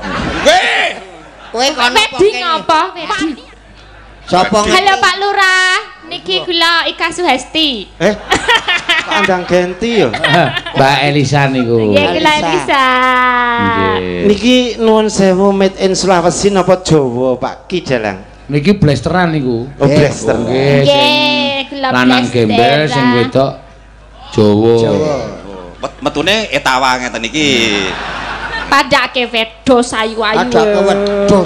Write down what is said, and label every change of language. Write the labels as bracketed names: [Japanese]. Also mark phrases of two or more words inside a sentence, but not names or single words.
[Javanese] Nggih. kowe kono Wedi ngapa? Wedi. Sapa Halo Pak Lurah, niki kula Ika Suhesti. Kandang genti yo. Mbak Elisa niku. Nggih kula Elisa. Nggih. Niki nuwun sewu [English] made in [Javanese] Sulawesi napa Jawa Pak Ki Dalang? Niki blasteran niku. Oh blaster. Nggih. Nggih, kula Lanang gembel sing wedok Jawa. Metune etawa ngeten iki. Padake wedhus ayu-ayu. Ada wedhus.